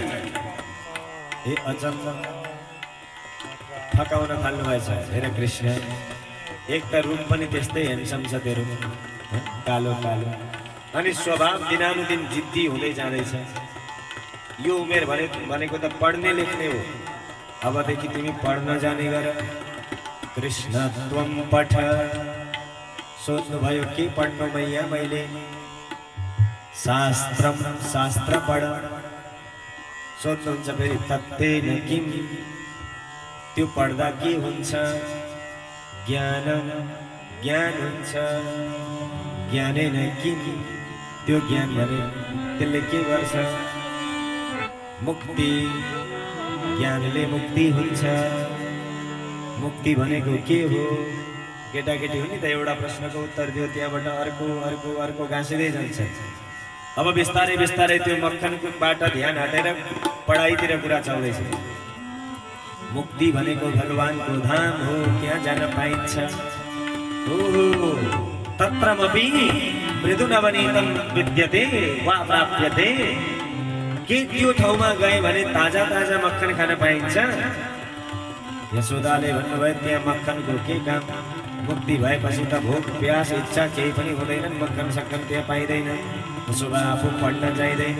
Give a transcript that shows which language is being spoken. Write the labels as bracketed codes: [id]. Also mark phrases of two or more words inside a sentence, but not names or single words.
[ne] ए अचम्म थकाउन थाल्नु भएछ। हेर कृष्ण, एक त रूप पनि त्यस्तै ह्यान्डसम छ त्यो रूप, कालो कालो, अनि स्वभाव दिनानुदिन जिद्दी हुँदै जाँदैछ। यो उमेर भनेको त पढ्ने लेख्ने हो। अबदेखि तिमी पढ्न जाने गर। [sa] कृष्ण त्वं पठ। [ne] सोध्नुभयो के पढ्नु मैया मैले? शास्त्रम, शास्त्र पढ। सोध्नुहुन्छ फेरि [sa] तत्तेन किम, [ne] त्यो पढ्दा के हुन्छ? ज्ञानम, ज्ञान हुन्छ। [sa] ज्ञानेन किम, [ne] त्यो ज्ञान भने त्यसले के गर्छ? मुक्ति, ज्ञानले मुक्ति हुन्छ। मुक्ति भनेको के हो? केटाकेटी हो नि त, एउटा प्रश्नको उत्तर दियो त्यहाँबाट अर्को अर्को अर्को गाँसिँदै जान्छ। अब बिस्तारै बिस्तारै त्यो मक्खनबाट ध्यान हटेर पढाइतिर कुरा चल्दैछ। मुक्ति भनेको भगवानको धाम हो, त्यहाँ जान पाइन्छ। [sa] ओहो तत्रमपि मृदुनवनीतं विद्यते वा प्राप्यते। [ne] के त्यो ठाउँमा गए भने ताजा ताजा मक्खन खान पाइन्छ? यशोदाले भन्नुभयो त्यहाँ मक्खनको के काम? मुक्ति भएपछि त भोक प्यास इच्छा केही पनि हुँदैनन्, मक्खन सक्खन त्यहाँ पाइँदैन। उसो भए आफू पढ्न जाइँदैन।